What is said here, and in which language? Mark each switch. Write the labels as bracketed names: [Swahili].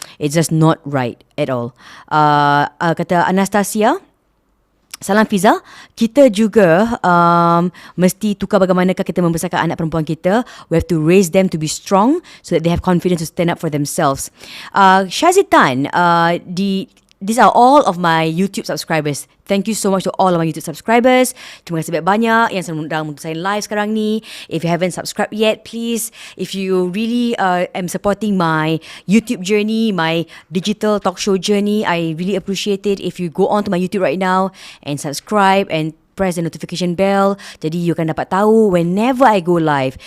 [English] It's just not right at all. [Malay] Kata Anastasia, salam Fiza, kita juga mesti tukar bagaimanakah kita membesarkan anak perempuan kita. [English] We have to raise them to be strong so that they have confidence to stand up for themselves. Syazitan, these are all of my YouTube subscribers. Thank you so much to all of my YouTube subscribers. [Malay] Terima kasih banyak yang sedang menonton saya live sekarang ni. [English] If you haven't subscribed yet, please, if you really am supporting my YouTube journey, my digital talk show journey, I really appreciate it if you go on to my YouTube right now and subscribe and press the notification bell, [Malay] jadi you akan dapat tahu [English] whenever I go live.